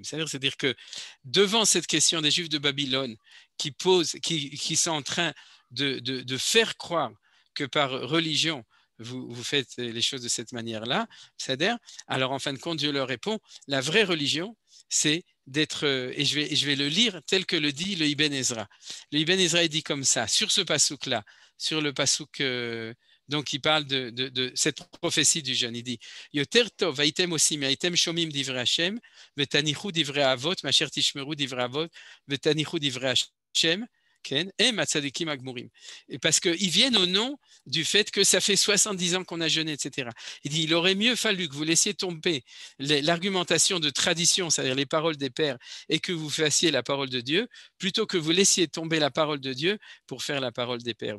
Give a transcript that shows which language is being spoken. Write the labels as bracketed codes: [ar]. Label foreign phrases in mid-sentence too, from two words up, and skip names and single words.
[fr] C'est-à-dire que devant cette question des Juifs de Babylone qui sont en train de faire croire que par religion, vous faites les choses de cette manière-là, c'est-à-dire, alors en fin de compte, Dieu leur répond, la vraie religion, c'est d'être, et je vais le lire tel que le dit le Ibn Ezra. Le Ibn Ezra est dit comme ça, sur ce pasouk-là, sur le pasouk, donc il parle de cette prophétie du jeune, il dit [he] יותר טוב והייתם עושים והייתם שומעים דברי השם ותניחו דברי אבות מאשר תשמרו דברי אבות ותניחו דברי השם. [fr] Et parce qu'ils viennent au nom du fait que ça fait 70 ans qu'on a jeûné, etc. Il dit, il aurait mieux fallu que vous laissiez tomber l'argumentation de tradition, c'est-à-dire les paroles des pères, et que vous fassiez la parole de Dieu, plutôt que vous laissiez tomber la parole de Dieu pour faire la parole des pères.